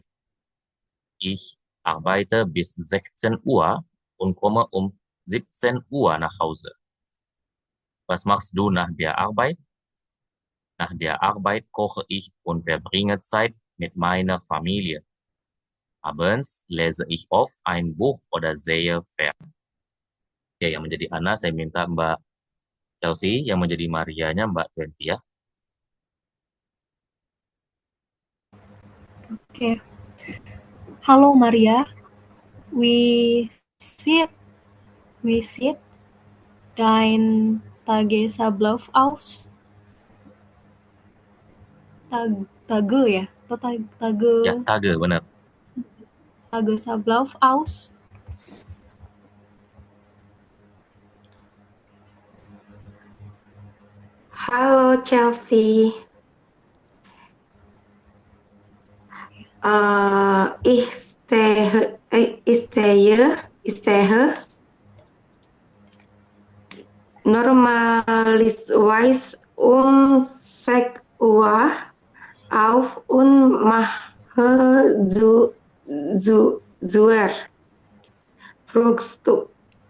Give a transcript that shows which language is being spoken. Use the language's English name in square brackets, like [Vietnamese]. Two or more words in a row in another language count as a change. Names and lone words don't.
[German] Ich arbeite bis 16 Uhr und komme um 17 Uhr nach Hause. Was machst du nach der Arbeit? Nach der Arbeit koche ich und verbringe Zeit mit meiner Familie. Abends lese ich oft ein Buch oder sehe fern. [Indonesian] Oke, yang menjadi Ana saya minta Mbak Chelsea, yang menjadi Marianya Mbak Twenty ya. Oke. [German] Halo Maria, we sit dein Tagesablauf aus? [Indonesian] Tage ya? Atau Ya, Tage, benar. [German] Tagesablauf aus? Halo Chelsea. Ich stehe normalerweise um 6 Uhr auf und mache zuerst Frühstück.